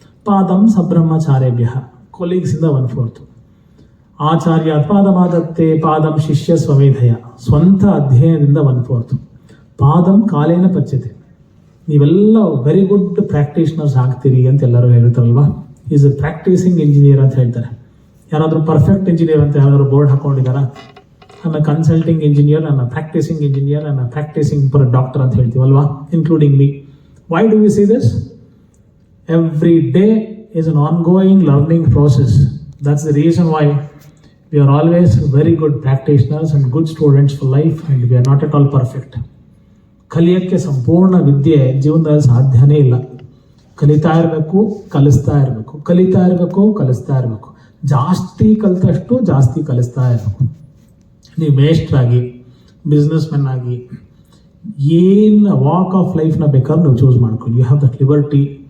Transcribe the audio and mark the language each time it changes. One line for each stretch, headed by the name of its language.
Sanskrit: ಪಾದಂ ಸಬ್ರಹ್ಮಚಾರ್ಯಭ್ಯ,
Kannada: ಕೊಲೀಗ್ಸಿಂದ 1/4.
Sanskrit: ಆಚಾರ್ಯಾತ್ ಪಾದಮಾದತ್ತೆ, ಪಾದಂ ಶಿಷ್ಯ ಸ್ವಮೇಧಯ,
Kannada: ಸ್ವಂತ ಅಧ್ಯಯನದಿಂದ 1/4.
Sanskrit: ಪಾದಂ ಕಾಲೇನ ಪಚ್ಯತೆ.
Kannada: ನೀವೆಲ್ಲ ವೆರಿ ಗುಡ್ ಪ್ರಾಕ್ಟೀಷನರ್ಸ್ ಆಗ್ತೀರಿ ಅಂತ ಎಲ್ಲರೂ ಹೇಳ್ತಾರಲ್ವಾ? ಈಸ್ ಎ ಪ್ರಾಕ್ಟೀಸಿಂಗ್ ಇಂಜಿನಿಯರ್ ಅಂತ ಹೇಳ್ತಾರೆ. ಯಾರಾದರೂ ಪರ್ಫೆಕ್ಟ್ ಇಂಜಿನಿಯರ್ ಅಂತ ಯಾರಾದರೂ board ಹಾಕೊಂಡಿದ್ದಾರಾ?
English: I'm a consulting engineer, I'm a practicing engineer, I'm a practicing doctor
Kannada: ಅಂತ ಹೇಳ್ತೀವಲ್ವಾ,
English: including me. Why do we say this? Every day is an ongoing learning process. That's the reason why we are always very good practitioners and good students for life, and we are not at all perfect.
Kannada: ಕಲಿಯೋಕ್ಕೆ ಸಂಪೂರ್ಣ ವಿದ್ಯೆ ಜೀವನದಲ್ಲಿ ಸಾಧ್ಯನೇ ಇಲ್ಲ. ಕಲಿತಾ ಇರಬೇಕು, ಕಲಿಸ್ತಾ ಇರಬೇಕು, ಕಲಿತಾ ಇರಬೇಕು, ಕಲಿಸ್ತಾ ಇರಬೇಕು. ಜಾಸ್ತಿ ಕಲಿತಷ್ಟು ಜಾಸ್ತಿ ಕಲಿಸ್ತಾ ಇರಬೇಕು. ನೀವು ಮೇಸ್ಟ್ರಾಗಿ, ಬಿಸ್ನೆಸ್ ಮೆನ್ ಆಗಿ, ಏನು ವಾಕ್ ಆಫ್ ಲೈಫ್ನ ಬೇಕಾದ್ರೂ ನೀವು ಚೂಸ್ ಮಾಡ್ಕೊಳ್ಳಿ.
English: You have that liberty.